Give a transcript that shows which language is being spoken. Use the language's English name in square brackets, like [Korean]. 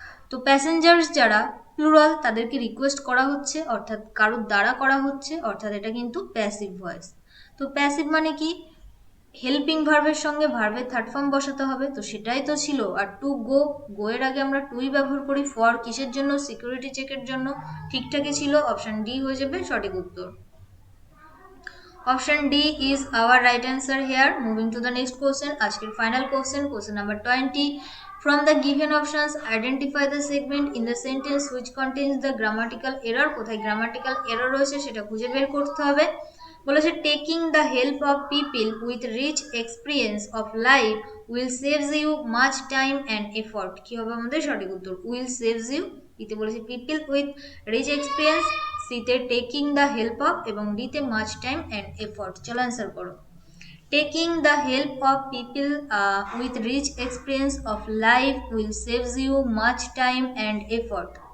[Bangla] তো প্যাসেঞ্জার্স যারা প্লুরাল তাদেরকে রিকোয়েস্ট করা হচ্ছে অর্থাৎ কারোর দ্বারা করা হচ্ছে, অর্থাৎ এটা কিন্তু প্যাসিভ ভয়েস। তো প্যাসিভ মানে কি, হেল্পিং ভার্বের সঙ্গে ভার্বের থার্ড ফর্ম বসাতে হবে, তো সেটাই তো ছিল। আর টু গো, গো এর আগে আমরা টুই ব্যবহার করি, ফর কিসের জন্য, সিকিউরিটি চেকের জন্য, ঠিকঠাকই ছিল, অপশন ডি হয়ে যাবে সঠিক উত্তর। [English] Option D is our right answer here. Moving to the next question. আজকের final question, question number 20. From the given options, identify the segment in the sentence which contains the grammatical error. [Bangla] কোথায় grammatical error রয়েছে সেটা খুঁজে বের করতে হবে। [English] বলেছে taking the help of people with rich experience of life will saves you much time and effort. [Bangla] কি হবে আমাদের সঠিক উত্তর, [English] will saves you। [Bangla] ইতে বলেছে [English] people with rich experience, সিতে taking the help of [Bangla] এবং ডিতে [English] Much time and effort. [Bangla] চলো অ্যান্সার করো। [English] Taking the help of people with rich experience of life will saves you much time and effort.